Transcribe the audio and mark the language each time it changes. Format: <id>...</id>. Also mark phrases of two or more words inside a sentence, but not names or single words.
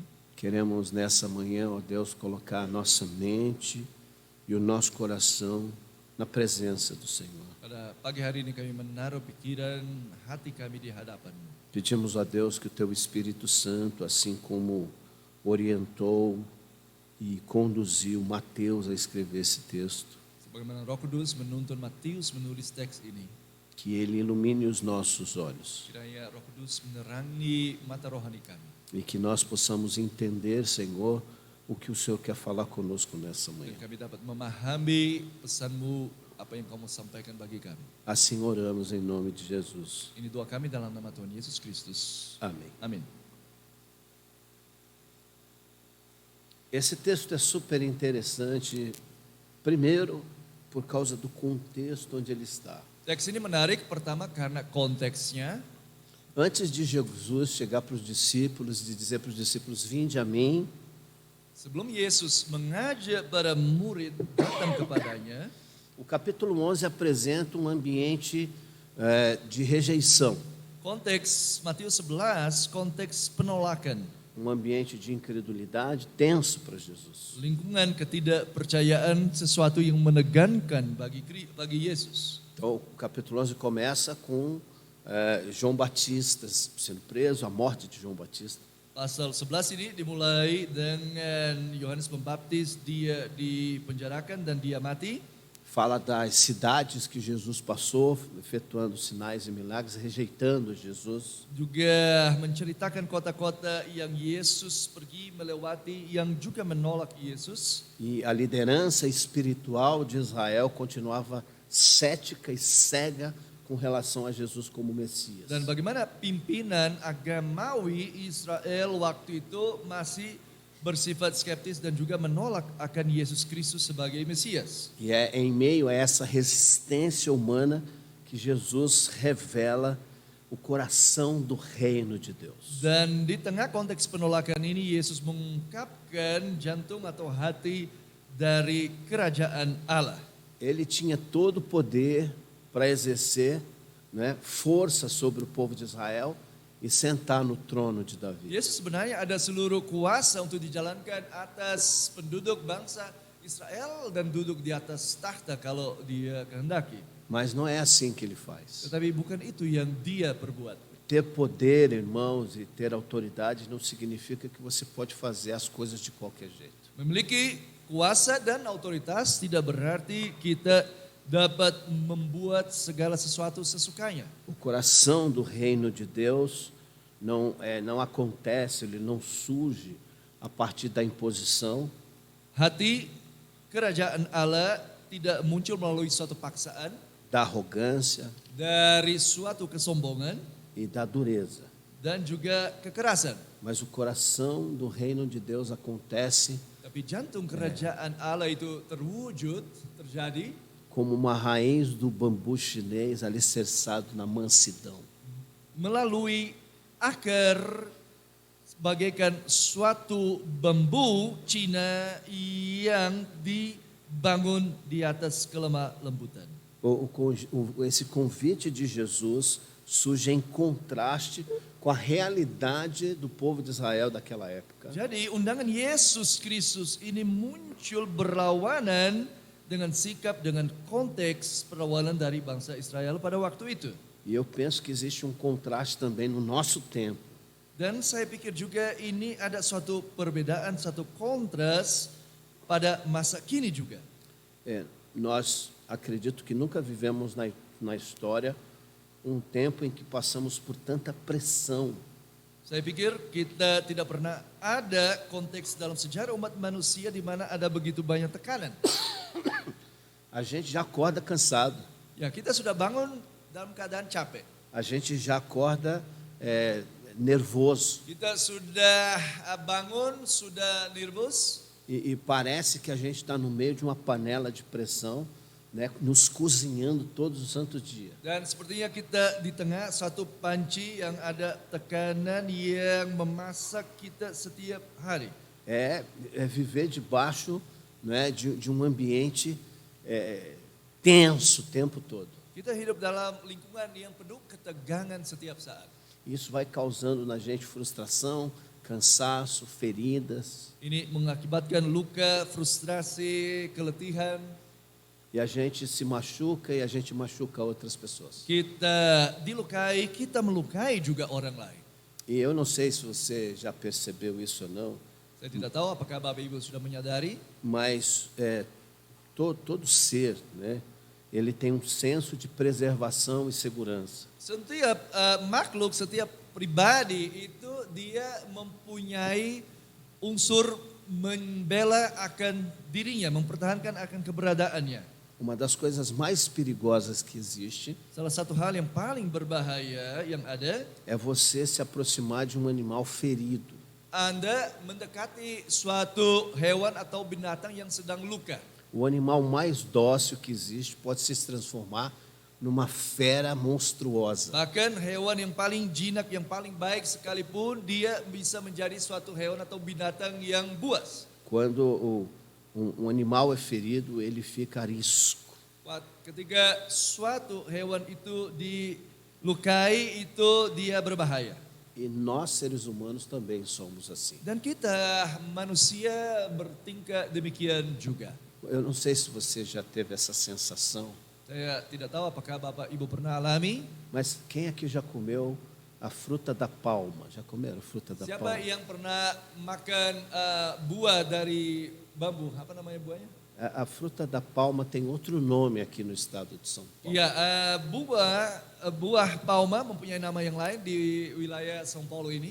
<pt>queremos nessa manhã, ó Deus, colocar a nossa mente e o nosso coração na presença do Senhor.</pt> <id>pada pagi hari ini kami menaruh pikiran hati kami di hadapan-Mu.</id> <pt>Pedimos a Deus que o Teu Espírito Santo, assim como orientou e conduziu Mateus a escrever esse texto,</pt> <id>Sebagaimana Roh Kudus menuntun Matius menulis teks ini,</id> <pt>que Ele ilumine os nossos olhos</pt> <id>kiranya Roh Kudus menerangi mata rohani kami,</id> <pt>e que nós possamos entender, Senhor, o que o Senhor quer falar conosco nessa</pt> <id>dan</id> <pt>manhã.</pt> <id>kami dapat memahami pesan-Mu, apa yang Kamu sampaikan bagi kami.</id> <pt>Assim oramos em nome de Jesus.</pt> <id>Ini doa kami dalam nama Tuhan Yesus Kristus.</id> <pt>Amém.</pt> <id>Amin.</id> <pt>Esse texto é super interessante, primeiro, por causa do contexto onde ele está.</pt> <id>Teks ini menarik pertama karena konteksnya.</id> <pt>Antes de Jesus chegar para os discípulos e dizer para os discípulos: Vinde a mim,</pt> <id>Sebelum Yesus mengajak para murid datang kepadanya,</id> <pt>o capítulo 11 apresenta um ambiente de rejeição,</pt> <id>konteks Matius 11 konteks penolakan,</id> <pt>um ambiente de incredulidade tenso para Jesus.</pt> <id>lingkungan ketidakpercayaan, sesuatu yang menegangkan bagi Yesus.</id> <pt>Então, o capítulo 11 começa com João Batista sendo preso, a morte de João Batista.</pt> <id>Pasal 11 ini dimulai dengan Yohanes Pembaptis, dia dipenjarakan dan dia mati.</id> <pt>Fala das cidades que Jesus passou, efetuando sinais e milagres, rejeitando Jesus.</pt> <id>Juga menceritakan kota-kota yang Yesus pergi melewati, yang juga menolak Yesus.</id> <pt>E a liderança espiritual de Israel continuava cética e cega com relação a Jesus como Messias.</pt> <id>Dan bagaimana pimpinan agamawi Israel waktu itu masih bersifat skeptis dan juga menolak akan Yesus Kristus sebagai Mesias.</id> <pt>E é em meio a essa resistência humana que Jesus revela o coração do reino de Deus.</pt> <id>Dan di tengah konteks penolakan ini, Yesus mengungkapkan jantung atau hati dari kerajaan Allah.</id> <pt>Ele tinha todo o poder para exercer, né, força sobre o povo de Israel e sentar no trono de Davi.</pt> <id>Yesus sebenarnya ada seluruh kuasa untuk dijalankan atas penduduk bangsa Israel dan duduk di atas tahta kalau dia kehendaki.</id> <pt>Mas não é assim que ele faz.</pt> <id>Tetapi bukan itu yang dia perbuat.</id> <pt>Ter poder, irmãos, e ter autoridade não significa que você pode fazer as coisas de qualquer jeito.</pt> <id>Memiliki kuasa dan otoritas tidak berarti kita dapat membuat segala sesuatu sesukanya.</id> <pt>O coração do reino de Deus não acontece, ele não surge a partir da imposição,</pt> <id>Hati kerajaan Allah tidak muncul melalui suatu paksaan,</id> <pt>da arrogância</pt> <id>dari suatu kesombongan,</id> <pt>e da dureza.</pt> <id>dan juga kekerasan.</id> <pt>Mas o coração do reino de Deus acontece</pt> <id>Tapi jantung kerajaan Allah itu terwujud, terjadi</id> <pt>como uma raiz do bambu chinês alicerçado na mansidão.</pt> <id>melalui akar bagaikan suatu bambu Cina yang dibangun di atas kelemah lembutan.</id> <pt>Esse convite de Jesus surge em contraste com a realidade do povo de Israel daquela época.</pt> <id>Jadi undangan Yesus Kristus ini muncul berlawanan dengan sikap, dengan konteks perlawanan dari bangsa Israel pada waktu itu.</id> <pt>E eu penso que existe um contraste também no nosso tempo.</pt> <id>Dan saya pikir juga ini ada suatu perbedaan, satu kontras pada masa kini juga.</id> <pt>Nós acredito que nunca vivemos na história um tempo em que passamos por tanta pressão.</pt> <id>Saya pikir kita tidak pernah ada konteks dalam sejarah umat manusia di mana ada begitu banyak tekanan.</id> <pt>A gente já acorda cansado.</pt> <id>Ya, kita sudah bangun dalam keadaan capek.</id> <pt>A gente já acorda nervoso.</pt> <id>Kita sudah bangun, sudah nervous.</id> <pt>E parece que a gente está no meio de uma panela de pressão, né, nos cozinhando todos os santos dias.</pt> <id>Dan sepertinya kita di tengah satu panci yang ada tekanan yang memasak kita setiap hari.</id> <pt>É viver debaixo, né, de um ambiente tenso o tempo todo.</pt> <id>Kita hidup dalam lingkungan yang penuh ketegangan setiap saat.</id> <pt>Isso vai causando na gente frustração, cansaço, feridas.</pt> <id>Ini mengakibatkan luka, frustrasi, keletihan.</id> <pt>E a gente se machuca e a gente machuca outras pessoas.</pt> <id>Kita dilukai, kita melukai juga orang lain.</id> <pt>E eu não sei se você já percebeu isso ou não,</pt> <id>Saya tidak tahu apakah Bapak Ibu sudah menyadari,</id> <pt>mas todo ser, né, ele tem um senso de preservação e segurança.</pt> <id>setiap makhluk, setiap pribadi itu dia mempunyai unsur membela akan dirinya, mempertahankan akan keberadaannya.</id> <pt>Uma das coisas mais perigosas que existe</pt> <id>Salah satu hal yang paling berbahaya yang ada,</id> <pt>é você se aproximar de um animal ferido.</pt> <id>Anda mendekati suatu hewan atau binatang yang sedang luka.</id> <pt>O animal mais dócil que existe pode se transformar numa fera monstruosa.</pt> <id>Bahkan hewan yang paling jinak, yang paling baik sekalipun, dia bisa menjadi suatu hewan atau binatang yang buas.</id> <pt>Quando um animal é ferido, ele fica arisco.</pt> <id>Ketika suatu hewan itu dilukai, itu dia berbahaya.</id> <pt>E nós, seres humanos, também somos assim.</pt> <id>Dan kita manusia bertingkah demikian juga.</id> <pt>Eu não sei se você já teve essa sensação,</pt> <id>Saya tidak tahu apakah Bapak Ibu pernah alami.</id> <pt>mas quem aqui já comeu a fruta da palma? Já comeram a fruta da</pt> <id>Siapa</id> <pt>palma?</pt> <id>yang pernah makan buah dari bambu? Apa namanya buahnya?</id> <pt>A fruta da palma tem outro nome aqui no estado de São Paulo.</pt> <id>Iya, buah palma mempunyai nama yang lain di wilayah São Paulo ini.</id>